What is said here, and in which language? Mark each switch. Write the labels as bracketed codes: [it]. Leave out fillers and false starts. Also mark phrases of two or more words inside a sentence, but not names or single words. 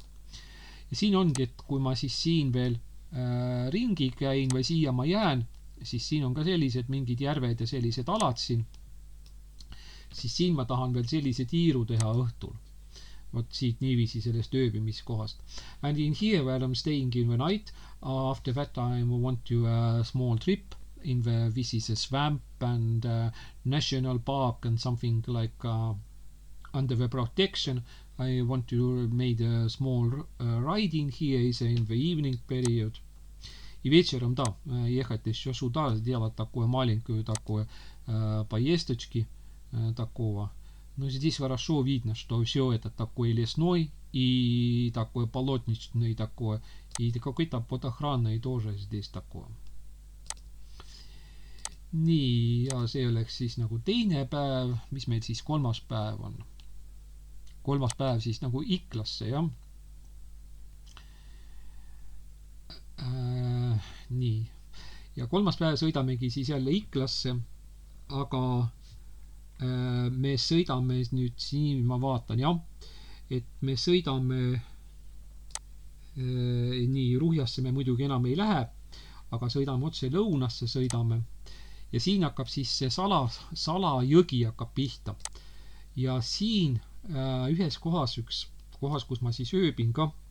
[et] Ja siin ongi, et kui ma siis siin veel ringi käin või siia ma jään, siis siin on ka sellised mingid järved ja sellised alad siin. Siis siin ma tahan veel sellise tiiru teha õhtul. Vot siit niiviisi sellest ööbimiskohast. [en] And in here where I'm staying in the night, after that I want to a small trip in the, this is a swamp and national park and something like under the protection. I want to make a small ride in here is in the evening period. [ru] И вечером, да, ехать еще сюда, сделать такое маленькую такое поездочки такого. Но здесь хорошо видно, что все это такой лесной и такой полотничный такое. И какой-то подохранный тоже здесь такое. [et] Nii, ja see oleks siis nagu teine päev, mis meil siis kolmas päev on. Kolmas päev siis nagu Iklasse, jah. Nii. Ja kolmas päev sõidamegi siis jälle Iklasse, aga me sõidame nüüd siin, ma vaatan, jah, et me sõidame nii Ruhjasse me muidugi enam ei lähe, aga sõidame otse lõunasse sõidame ja siin hakkab siis see Salajõgi hakkab pihta ja siin ühes kohas, kus ma siis ööbin ka,